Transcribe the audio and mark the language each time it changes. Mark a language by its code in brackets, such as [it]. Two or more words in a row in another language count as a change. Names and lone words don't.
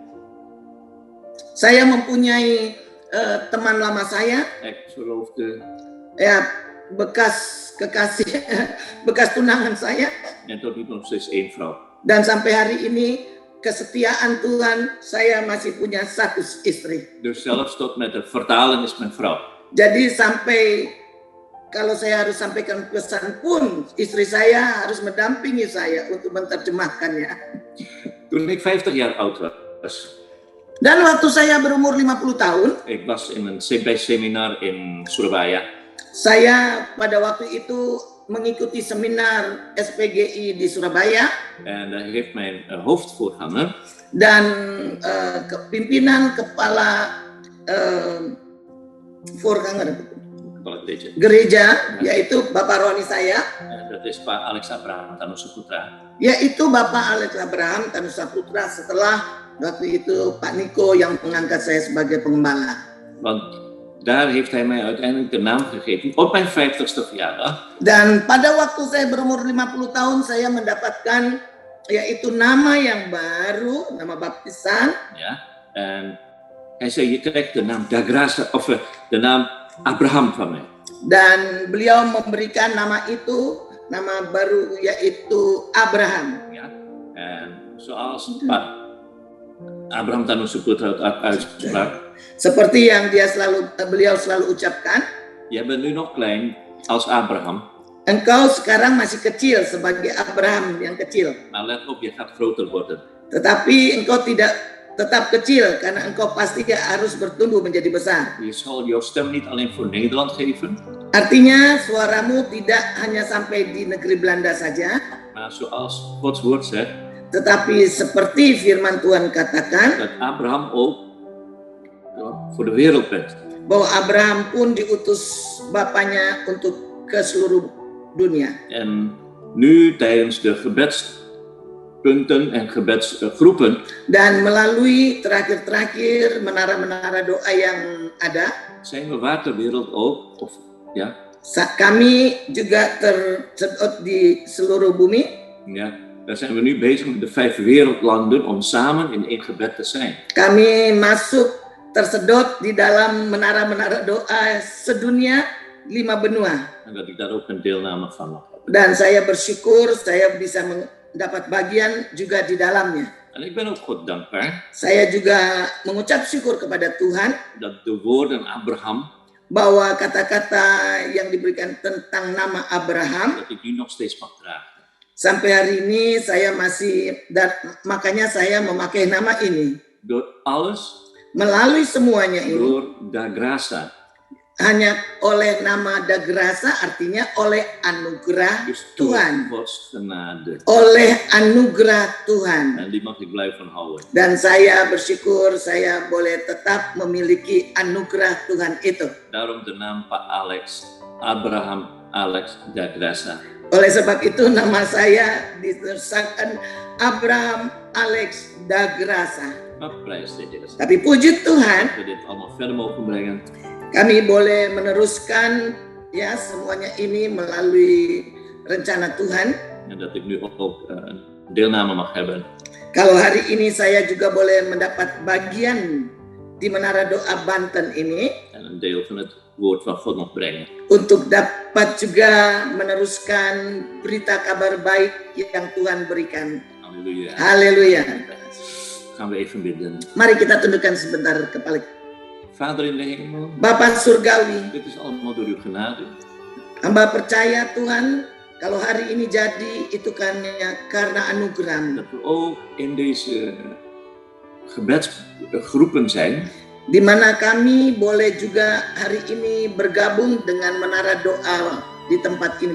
[id] Saya mempunyai teman lama saya, [nl] Ex-verloofde. [id] ya bekas kekasih, bekas tunangan saya. [nl] En tot nu toe nog steeds één vrouw. [id] Dan sampai hari ini kesetiaan Tuhan, saya masih punya satu istri. [nl] Dus zelfs tot met de vertaling is mijn vrouw. [id] Jadi sampai kalau saya harus sampaikan pesan pun, istri saya harus mendampingi saya untuk menerjemahkannya. [nl] Toen ik 50 jaar oud was, [id] Dan waktu saya berumur 50 tahun, [nl] ik was in een CB-seminar in Surabaya. [id] saya pada waktu itu mengikuti seminar SPGI di Surabaya. [nl] En daar heeft mijn hoofdvoorganger, [id] Dan pimpinan kepala voorganger kepala gereja, gereja, yaitu Bapak Rohani saya, [nl] dat is Pak Alex Abraham Tanusaputra. [id] yaitu Bapak Alex Abraham Tanusaputra, setelah waktu itu Pak Niko yang mengangkat saya sebagai pengembala. [nl] Want daar heeft hij mij uiteindelijk de naam gegeven op mijn 50ste verjaardag. [id] Dan pada waktu saya berumur 50 tahun, saya mendapatkan yaitu nama yang baru, nama baptisan. [nl] Ja, en hij zei, je krijgt de naam Da Graça, of de naam Abraham van mij. [id] Dan beliau memberikan nama itu, nama baru yaitu Abraham. [nl] Ja, en zoals Pak Abraham Tanusaputra het uitsprak, [id] Seperti yang beliau selalu ucapkan, [nl] jij bent nu nog klein als Abraham, [id] engkau sekarang masih kecil sebagai Abraham yang kecil. [nl] maar let op, je gaat groter worden. [id] Tetapi engkau tidak tetap kecil karena engkau pasti harus bertumbuh menjadi besar. [nl] Je zal jouw stem niet alleen voor Nederland geven, [id] Artinya suaramu tidak hanya sampai di negeri Belanda saja, [nl] maar zoals Gods woord zegt, [id] tetapi seperti firman Tuhan katakan, [nl] dat Abraham ook voor de wereld bent. [id] bahwa Abraham pun diutus bapaknya untuk ke seluruh dunia. [nl] En nu tijdens de gebedspunten en gebedsgroepen [id] Dan melalui terakhir-terakhir menara-menara doa yang ada, [nl] zijn we waar ter wereld ook, of ja, [id] kami juga tersedot di seluruh bumi. [nl] ja, daar zijn we nu bezig met de 5 wereldlanden om samen in één gebed te zijn. [id] Kami masuk tersedot di dalam menara-menara doa sedunia 5 benua. [nl] En dat ik daar ook een deelname van mag hebben. [id] Dan saya bersyukur saya bisa mendapat bagian juga di dalamnya. [nl] En ik ben ook God dankbaar [id] Saya juga mengucap syukur kepada Tuhan [nl] dat de woorden Abraham, [id] bahwa kata-kata yang diberikan tentang nama Abraham [nl] dat ik die nog steeds mag dragen. [id] sampai hari ini saya masih, dan makanya saya memakai nama ini. [nl] Door alles, [id] Melalui semuanya ini, [nl] door da graça. [id] hanya oleh nama Dagrasa, artinya oleh anugerah [nl] Dus door [id] Tuhan. [nl] Gods genade. [id] Oleh anugerah Tuhan. [nl] En die mag ik blijven houden. [id] Dan saya bersyukur saya boleh tetap memiliki anugerah Tuhan itu. [nl] Daarom de naam Pak Alex, Abraham Alex da Graça. [id] Oleh sebab itu nama saya ditulisan Abraham Alex Dagrasa. [nl] Maar prijs dit is. [id] Tapi puji Tuhan, [nl] Dat we dit allemaal verder mogen brengen. [id] kami boleh meneruskan ya semuanya ini melalui rencana Tuhan. [nl] En dat ik nu ook deelname mag hebben. [id] Kalau hari ini saya juga boleh mendapat bagian di Menara Doa Banten ini [nl] En een deel van het woord van God mag brengen. [id] untuk dapat juga meneruskan berita kabar baik yang Tuhan berikan. [nl] Halleluja. [id] Haleluya. [nl] Gaan we even bidden. [id] Mari kita tundukkan sebentar kepala. [nl] Vader in de hemel, [id] Bapa Surgawi, [nl] dit is allemaal door uw genade. [id] hamba percaya Tuhan, kalau hari ini jadi itu karena anugerah-Mu. [nl] Dat we ook in deze gebedsgroepen zijn. [id] Di mana kami boleh juga hari ini bergabung dengan Menara Doa di tempat ini